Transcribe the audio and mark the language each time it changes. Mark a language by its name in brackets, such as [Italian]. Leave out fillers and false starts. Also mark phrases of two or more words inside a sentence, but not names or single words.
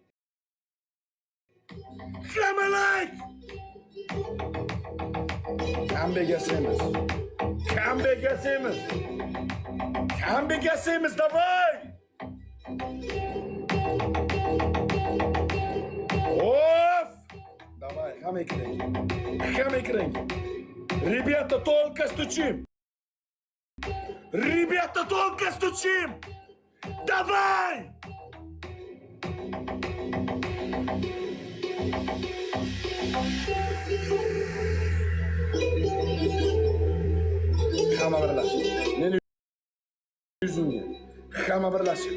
[Uzbek] Hamma like. Comeback yasaymiz. Comeback yasaymiz. Comeback yasaymiz davay. Of! Давай, hamma ekranga. Hamma ekranga. [Russian] Ребята, только стучим. Ребята, только стучим! Давай! [Uzbek] Hamma birlashib. Meni yuzimga. Hamma birlashib.